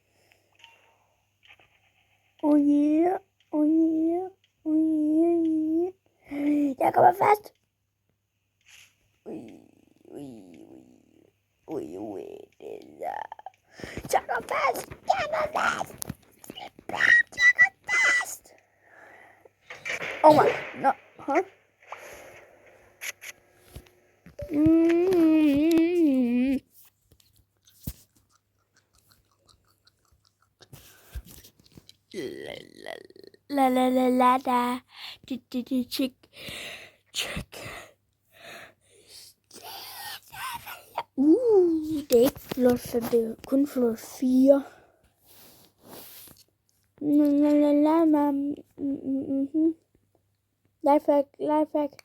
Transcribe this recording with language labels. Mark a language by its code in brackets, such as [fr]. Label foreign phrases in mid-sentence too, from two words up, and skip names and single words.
[en] Oh yeah. [da] Jeg kommer fast. Jeg går fast. [en] Oh my, no, huh? La da. [da] Check. Det er ikke flot 5, det er kun flot 4. Lifehack.